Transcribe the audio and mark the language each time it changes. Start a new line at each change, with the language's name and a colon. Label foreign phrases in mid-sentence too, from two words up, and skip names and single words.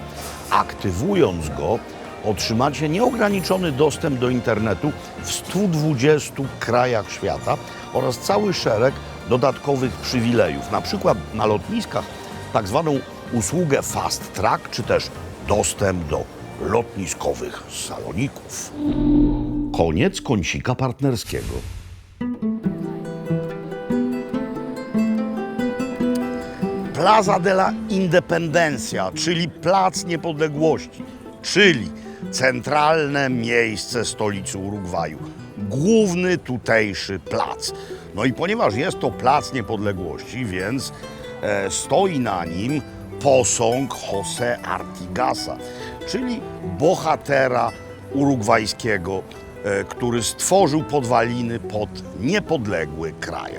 Polish: Aktywując go, otrzymacie nieograniczony dostęp do internetu w 120 krajach świata oraz cały szereg dodatkowych przywilejów, na przykład na lotniskach tak zwaną usługę Fast Track, czy też dostęp do lotniskowych saloników. Koniec kącika partnerskiego. Plaza de la Independencia, czyli Plac Niepodległości, czyli centralne miejsce stolicy Urugwaju, główny tutejszy plac. No i ponieważ jest to Plac Niepodległości, więc stoi na nim posąg José Artigasa, czyli bohatera urugwajskiego, który stworzył podwaliny pod niepodległy kraj.